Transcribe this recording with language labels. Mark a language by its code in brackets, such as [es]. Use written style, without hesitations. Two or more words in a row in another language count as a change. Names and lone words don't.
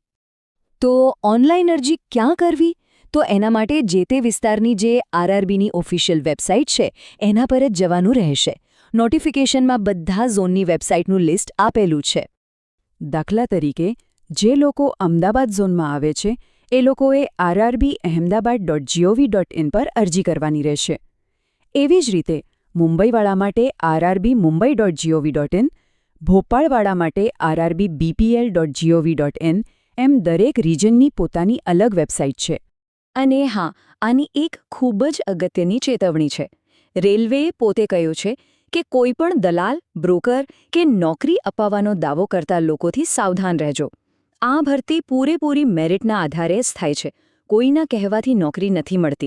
[gu] તો ઓનલાઈન અરજી ક્યાં કરવી? તો એના માટે જે તે વિસ્તારની જે આરઆરબીની [en] official website [gu] છે એના પર જ જવાનું રહેશે। નોટિફિકેશનમાં બધા [en] zoneની websiteનું list [gu] આપેલું છે। દાખલા તરીકે, જે લોકો અમદાવાદ ઝોનમાં આવે છે એ લોકોએ rrbahmedabad.gov.in પર અરજી કરવાની રહેશે। એવી જ રીતે મુંબઈવાળા માટે rrbmumbai.gov.in, ભોપાળવાળા માટે rrbbpl.gov.in, એમ દરેક રિજનની પોતાની અલગ વેબસાઇટ છે। અને હા, આની એક ખૂબ જ અગત્યની ચેતવણી છે। રેલવેએ પોતે કહ્યું છે કે કોઈપણ દલાલ, બ્રોકર કે નોકરી અપાવવાનો દાવો કરતા લોકોથી સાવધાન રહેજો। આ ભરતી પૂરેપૂરી મેરિટના આધારે જ થાય છે, કોઈના કહેવાથી નોકરી નથી મળતી।